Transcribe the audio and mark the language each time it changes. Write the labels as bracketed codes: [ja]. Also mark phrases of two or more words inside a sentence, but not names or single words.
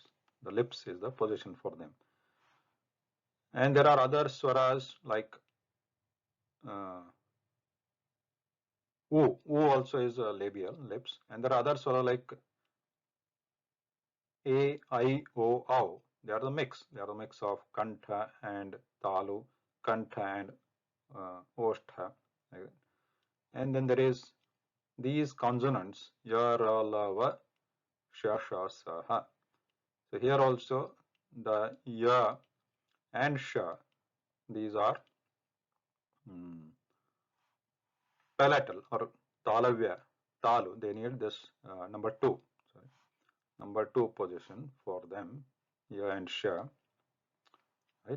[en] The lips is the position for them. And there are other swaras like U also is labial, lips. And there are other swaras like A, I, O, Au. They are the mix. They are the mix of kantha and talu, kantha and oshtha. And then there is these consonants, ya, ra, la, va, sha, sha, sa, ha. So here also the ya and sha, these are palatal or talavya, talu. They need this number 2. Sorry, number 2 position for them, ya and sha, right?